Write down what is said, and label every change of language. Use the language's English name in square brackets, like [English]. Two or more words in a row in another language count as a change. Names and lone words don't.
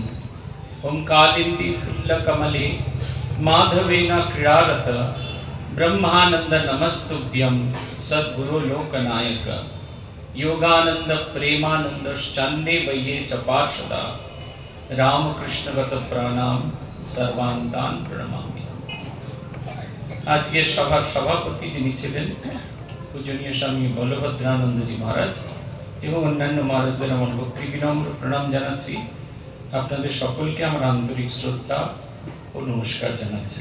[Sanskrit] ओम कालिंदी फुल्लकमले माधवेन क्रीडारत ब्रह्मानंद नमस्तुभ्यं सद्गुरु लोकनायक योगानंद प्रेमानंद चंदे वये च पार्षदा रामकृष्णगत प्राणाम सर्वान्तान प्रणमामि। [Bangla] আজকের সভার সভাপতি যিনি ছিলেন পূজনীয় স্বামী বলভদ্রানন্দজি মহারাজ এবং অন্যান্য মহারাজদের আমার ভক্তি বিনম্র প্রণাম জানাচ্ছি। আপনাদের সকলকে আমার আন্তরিক শ্রদ্ধা ও নমস্কার জানাচ্ছি।